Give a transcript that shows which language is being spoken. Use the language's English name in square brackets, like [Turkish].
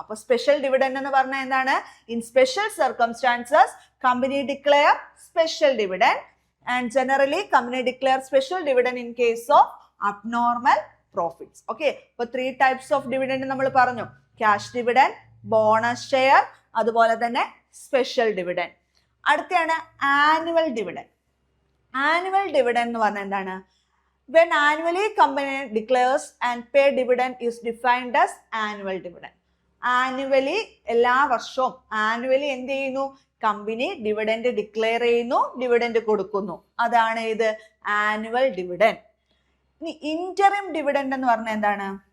[English] അപ്പൊ special dividend എന്ന് പറഞ്ഞാൽ എന്താണ്? In special circumstances company declare special dividend and generally company declare special dividend in case of abnormal profits. Okay, അപ്പൊ three types of dividend നമ്മൾ പറഞ്ഞു. Cash dividend, [Malayalam] bonus share, അതുപോലെ തന്നെ special dividend. അടുത്തയാണ് annual dividend. Annual dividend എന്ന് പറഞ്ഞാൽ എന്താണ്? [English] When annually company declares and pay dividend is defined as annual dividend. [Malayalam] Annually എല്ലാ വർഷവും ആനുവലി എന്ത് ചെയ്യുന്നു? കമ്പനി ഡിവിഡൻഡ് ഡിക്ലെയർ ചെയ്യുന്നു, ഡിവിഡൻഡ് കൊടുക്കുന്നു. അതാണ് ഇത് ആനുവൽ ഡിവിഡൻഡ്. ഇനി ഇന്ററിം ഡിവിഡൻഡ് എന്ന് പറഞ്ഞാൽ എന്താണ്?